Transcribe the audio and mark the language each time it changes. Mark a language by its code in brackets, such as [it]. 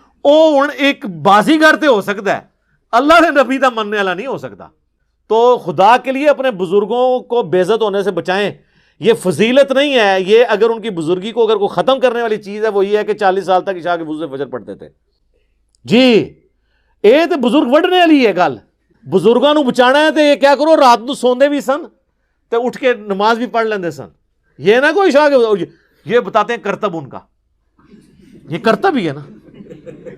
[pa] او ایک بازیگر تے ہو سکتا ہے, اللہ نے نبی دا مننے والا نہیں ہو سکتا. [ur] تو خدا کے لیے اپنے بزرگوں کو بے عزت ہونے سے بچائیں. یہ فضیلت نہیں ہے, یہ اگر ان کی بزرگی کو اگر کوئی ختم کرنے والی چیز ہے وہ یہ ہے کہ 40 سال تک عشاء کے وضو سے فجر پڑھتے تھے. [pa] جی اے تے بزرگ وڈنے والی ہے گل, بزرگاں نو بچانا ہے تے [ur] یہ کیا کرو [pa] رات نو سوندے بھی سن تے اٹھ کے نماز بھی پڑھ لیندے سن. [ur] یہ نہ کوئی عشاء کے, یہ بتاتے ہیں کرتب ان کا, یہ کرتب ہی ہے نا.